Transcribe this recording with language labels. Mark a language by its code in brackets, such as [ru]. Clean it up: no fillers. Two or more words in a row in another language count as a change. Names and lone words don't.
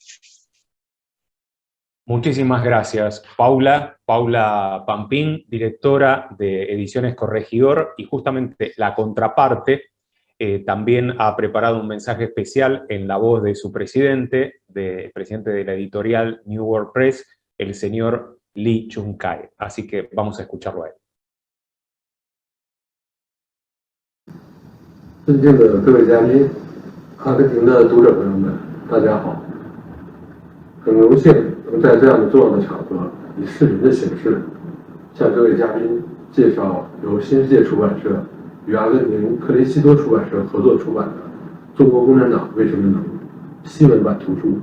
[es] Muchísimas gracias, Paula Pampín, directora de Ediciones Corregidor, y justamente la contraparte también ha preparado un mensaje especial en la voz de su presidente, presidente de la editorial New World Press, el señor Li Chunkai. Así que vamos a escucharlo a él. [zh] 尊敬的各位嘉宾，阿根廷的读者朋友们，大家好！很荣幸能在这样的重要的场合，以视频的形式，向各位嘉宾介绍由新世界出版社与阿根廷克雷西多出版社合作出版的《中国共产党为什么能》西文版图书。